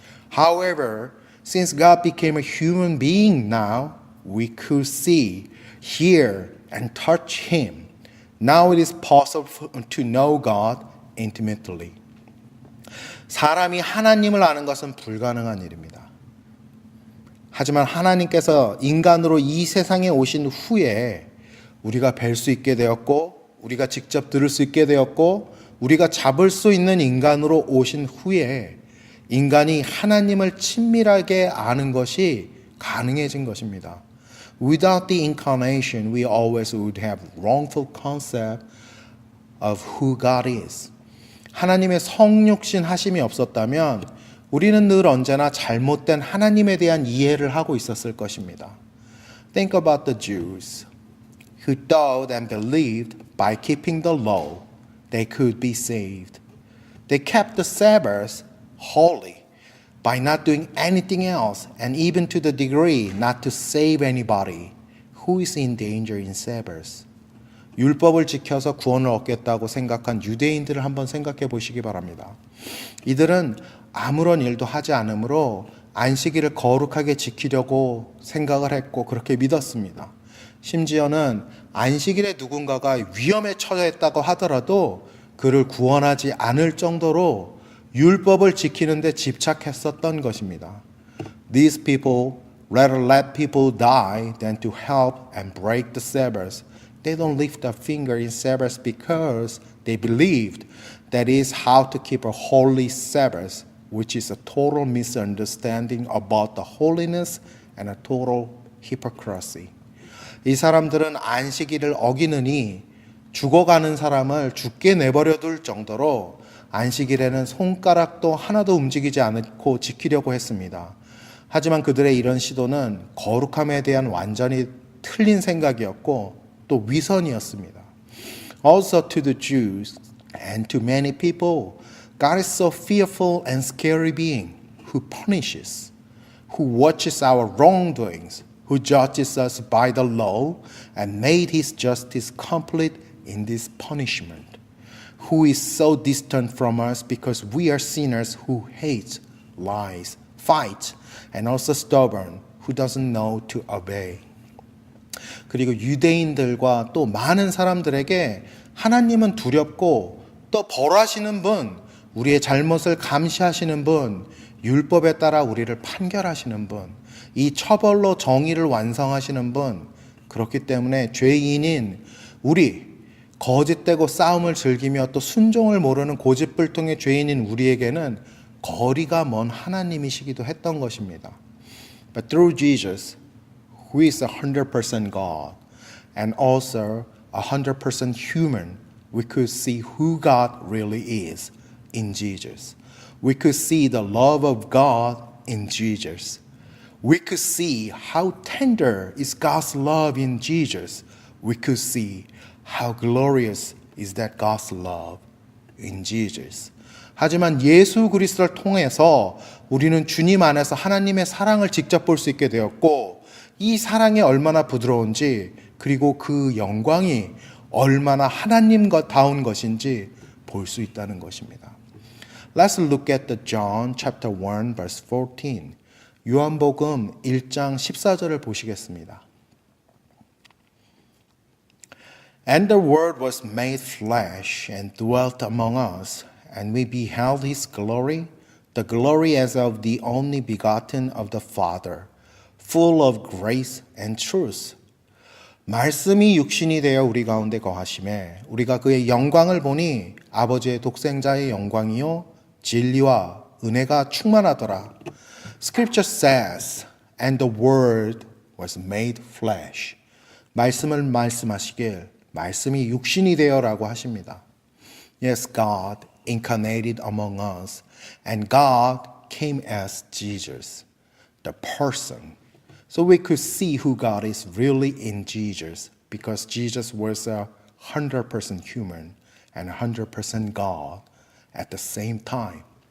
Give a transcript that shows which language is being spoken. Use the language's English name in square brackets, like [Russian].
[English] However, since God became a human being now, we could see, hear, and touch Him. Now it is possible to know God intimately. [Korean] 사람이 하나님을 아는 것은 불가능한 일입니다. 하지만 하나님께서 인간으로 이 세상에 오신 후에 우리가 뵐 수 있게 되었고 우리가 직접 들을 수 있게 되었고 우리가 잡을 수 있는 인간으로 오신 후에 인간이 하나님을 친밀하게 아는 것이 가능해진 것입니다. [English] Without the incarnation, we always would have wrongful concept of who God is. [Korean] 하나님의 성육신 하심이 없었다면 우리는 늘 언제나 잘못된 하나님에 대한 이해를 하고 있었을 것입니다. [English] Think about the Jews who thought and believed by keeping the law they could be saved. They kept the Sabbath holy by not doing anything else and even to the degree not to save anybody who is in danger in Sabbath. [Korean] 율법을 지켜서 구원을 얻겠다고 생각한 유대인들을 한번 생각해 보시기 바랍니다. 이들은 아무런 일도 하지 않으므로 안식일을 거룩하게 지키려고 생각을 했고 그렇게 믿었습니다. 심지어는 안식일에 누군가가 위험에 처했다고 하더라도 그를 구원하지 않을 정도로 율법을 지키는 데 집착했었던 것입니다. [English] These people rather let people die than to help and break the Sabbath. They don't lift a finger in Sabbath because they believed that is how to keep a holy Sabbath, which is a total misunderstanding about the holiness and a total hypocrisy. [Korean] 이 사람들은 안식일을 어기느니 죽어가는 사람을 죽게 내버려 둘 정도로 안식일에는 손가락도 하나도 움직이지 않고 지키려고 했습니다. 하지만 그들의 이런 시도는 거룩함에 대한 완전히 틀린 생각이었고 또 위선이었습니다. [English] Also to the Jews and to many people, God is so fearful and scary being who punishes, who watches our wrongdoings, who judges us by the law and made His justice complete in this punishment, who is so distant from us because we are sinners who hate lies fight, and also stubborn, who doesn't know to obey. [Korean] 그리고 유대인들과 또 많은 사람들에게 하나님은 두렵고 또 벌하시는 분, 우리의 잘못을 감시하시는 분, 율법에 따라 우리를 판결하시는 분, 이 처벌로 정의를 완성하시는 분, 그렇기 때문에 죄인인 우리, 거짓되고 싸움을 즐기며 또 순종을 모르는 고집불통의 죄인인 우리에게는 거리가 먼 하나님이시기도 했던 것입니다. [English] But through Jesus, who is 100% God and also 100% human, we could see who God really is in Jesus. We could see the love of God in Jesus. We could see how tender is God's love in Jesus. We could see how glorious is that God's love in Jesus. [Korean] 하지만 예수 그리스도를 통해서 우리는 주님 안에서 하나님의 사랑을 직접 볼 수 있게 되었고 이 사랑이 얼마나 부드러운지 그리고 그 영광이 얼마나 하나님다운 것인지 볼 수 있다는 것입니다. [English] Let's look at the John chapter 1 verse 14. [Korean] 요한복음 1장 14절을 보시겠습니다. [English] And the word was made flesh and dwelt among us, and we beheld his glory, the glory as of the only begotten of the Father, full of grace and truth. [Korean] 말씀이 육신이 되어 우리 가운데 거하심에 우리가 그의 영광을 보니 아버지의 독생자의 영광이요 진리와 은혜가 충만하더라. [English] Scripture says, and the word was made flesh. [Korean] 말씀을 말씀하시길 말씀이 육신이 되어라고 하십니다. [English] Yes, God incarnated among us, and God came as Jesus, the person. So we could see who God is really in Jesus, because Jesus was 100% human and 100% God at the same time.